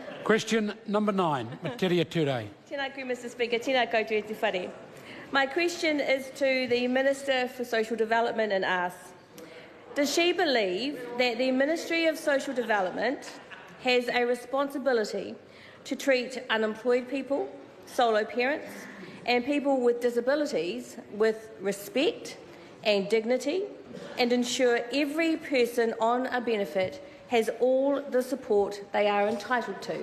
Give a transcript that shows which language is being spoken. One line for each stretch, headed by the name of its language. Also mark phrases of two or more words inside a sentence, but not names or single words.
English: Question number 9, Metiria Turei.
Māori: Tēnā koe,
English: Mr Speaker.
Māori: Tēnā koutou e te whare.
English: My question is to the Minister for Social Development and asks, does she believe that the Ministry of Social Development has a responsibility to treat unemployed people, solo parents and people with disabilities with respect and dignity, and ensure every person on a benefit has all the support they are entitled to?